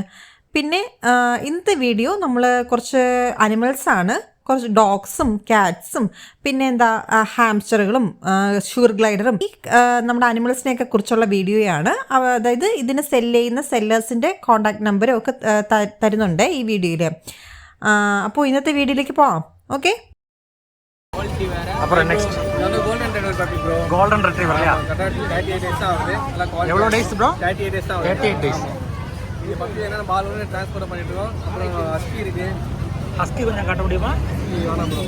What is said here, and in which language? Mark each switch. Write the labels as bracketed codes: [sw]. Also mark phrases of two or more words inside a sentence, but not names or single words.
[ml] പിന്നെ ഇന്നത്തെ വീഡിയോ നമ്മൾ കുറച്ച് അനിമൽസാണ്, കുറച്ച് ഡോഗ്സും ക്യാറ്റ്സും പിന്നെ ഹാംസ്റ്ററുകളും ഷുഗർ ഗ്ലൈഡറും ഈ നമ്മുടെ അനിമൽസിനെയൊക്കെ കുറിച്ചുള്ള വീഡിയോയാണ്. അതായത് ഇതിന് ചെയ്യുന്ന സെല്ലേഴ്സിൻ്റെ കോൺടാക്ട് നമ്പരും ഒക്കെ തരുന്നുണ്ട് ഈ വീഡിയോയിൽ. അപ്പോൾ ഇന്നത്തെ വീഡിയോയിലേക്ക് പോവാം. ഓക്കെ, [ta] அப்புறம் [en] next golden retriever [ta] இல்லையா? 38 days ஆகுது. எவ்வளோ டேஸ் ப்ரோ? 38 days ஆகுது. 38 டேஸ். இது பப்பி என்னன்னா பால் வந்து ட்ரான்ஸ்போர்ட் பண்ணிட்டு இருக்கோம். அப்புறம் ஹஸ்கி இருக்கு. ஹஸ்கி கொஞ்சம் காட்ட முடியுமா? வேணாம் ப்ரோ.